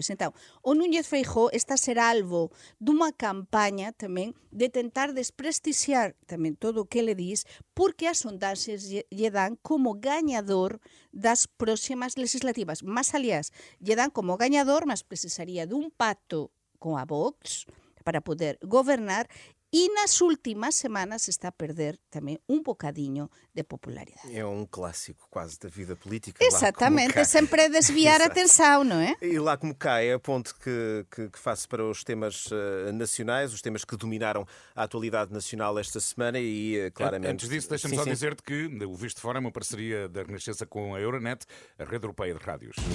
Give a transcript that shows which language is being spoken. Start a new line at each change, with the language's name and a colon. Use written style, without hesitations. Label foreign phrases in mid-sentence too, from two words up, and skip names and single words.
Galician: Entón, o Núñez Feijóo está a ser alvo dunha campaña tamén de tentar desprestixiar tamén todo o que le dis, porque as sondaxes lle dan como gañador das próximas legislativas. Mas, aliás, lle dan como gañador, mas precisaría dun pacto con a Vox para poder gobernar. E nas últimas semanas está a perder tamén un bocadiño de popularidade.
Portuguese: É um clássico quase da vida política. Exatamente, sempre desviar a atenção, não é? E lá como cá é a ponte que faço para os temas nacionais, os temas que dominaram a atualidade nacional esta semana e claramente... Antes disso, deixa-me só dizer-te que o Visto de Fora é uma parceria da Renascença com a Euronet, a rede europeia de rádios.